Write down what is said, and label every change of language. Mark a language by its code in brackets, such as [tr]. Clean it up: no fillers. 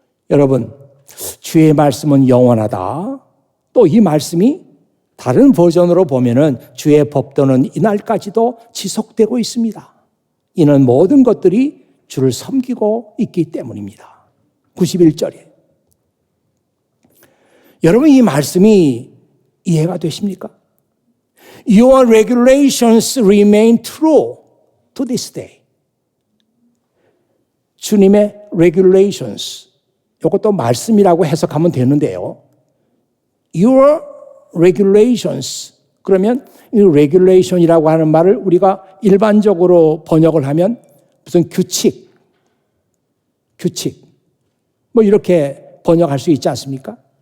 [ko] 여러분, 주의 말씀은 영원하다. 또 이 말씀이 다른 버전으로 보면은 주의 법도는 이날까지도 지속되고 있습니다. 이는 모든 것들이 주를 섬기고 있기 때문입니다. 91절에. 여러분, 이 말씀이 이해가 되십니까? [en] Your regulations remain true to this day. [ko] 주님의 regulations, 이것도 말씀이라고 해석하면 되는데요. Your regulations, 그러면 이 regulation이라고 하는 말을 우리가 일반적으로 번역을 하면 무슨 규칙, 뭐 이렇게 번역할 수 있지 않습니까?